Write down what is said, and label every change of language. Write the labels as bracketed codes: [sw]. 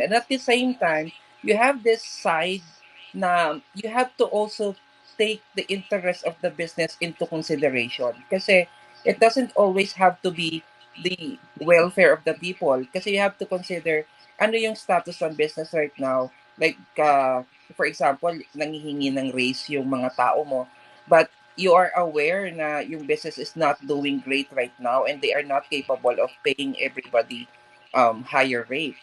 [en] And at the same time, you have this side na you have to also take the interest of the business into consideration. Kasi it doesn't always have to be the welfare of the people. Kasi you have to consider [tl] ano yung [en] status ng business right now. [tl] Like, for example, nangihingi ng raise yung mga tao mo. [en] But you are aware na yung business is not doing great right now and they are not capable of paying everybody higher rate.